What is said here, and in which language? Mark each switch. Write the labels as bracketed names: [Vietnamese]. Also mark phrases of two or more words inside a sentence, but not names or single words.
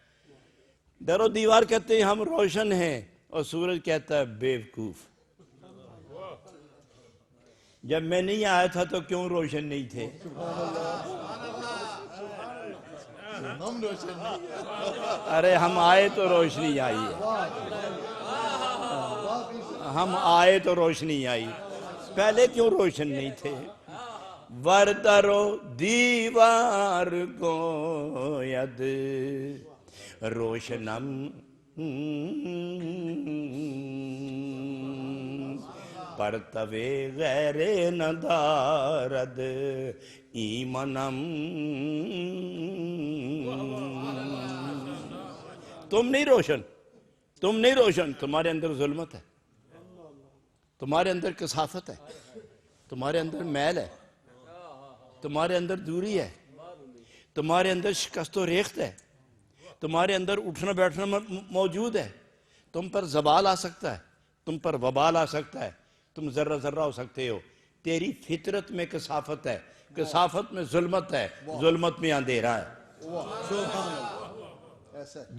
[Urdu] در و دیوار کہتے ہیں ہم روشن ہیں، اور سورج کہتا ہے بیوقوف، جب میں نہیں آیا تھا تو کیوں روشن نہیں تھے؟ ہم روشن نہیں، ارے ہم آئے تو روشنی آئی ہے، ہم آئے تو روشنی آئی، پہلے کیوں روشن نہیں تھے؟ [Persian] وردر و دیوار گوید روشنم، پرتو غیر ندارد ایمنم۔ [Urdu] تم نہیں روشن، تم نہیں روشن، تمہارے اندر ظلمت ہے، تمہارے اندر کثافت ہے، تمہارے اندر میل ہے، تمہارے اندر دوری ہے، تمہارے اندر شکست و ریخت ہے، تمہارے اندر اٹھنا بیٹھنا موجود ہے، تم پر زوال آ سکتا ہے، تم پر وبال آ سکتا ہے، تم ذرہ ذرہ ہو سکتے ہو، تیری فطرت میں کثافت ہے، کثافت میں ظلمت ہے، ظلمت میں اندھیرا ہے۔ [Arabic] سبحان اللہ، [Urdu] ایسا ہے۔